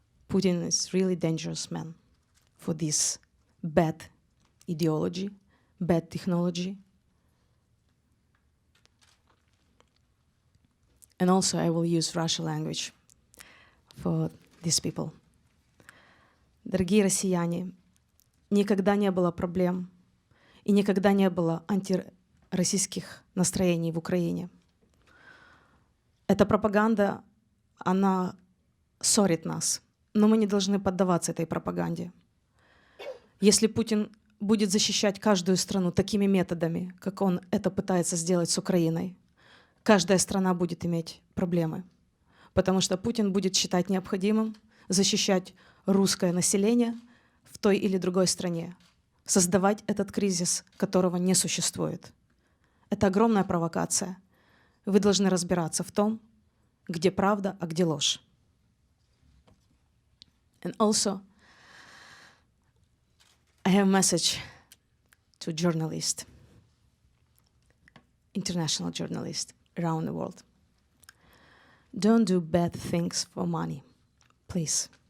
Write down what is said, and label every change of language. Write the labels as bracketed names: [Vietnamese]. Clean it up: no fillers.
[English] Putin is really dangerous man for this bad ideology, bad technology. And also I will use Russian language for these people. [Russian] Дорогие россияне, никогда не было проблем и никогда не было антироссийских настроений в Украине. Эта пропаганда, она ссорит нас, но мы не должны поддаваться этой пропаганде. Если Путин будет защищать каждую страну такими методами, как он это пытается сделать с Украиной, каждая страна будет иметь проблемы, потому что Путин будет считать необходимым защищать русское население в той или другой стране, создавать этот кризис, которого не существует. Это огромная провокация. Вы должны разбираться в том, где правда, а где ложь. [English] And also, I have a message to journalists, international journalists around the world. Don't do bad things for money, please.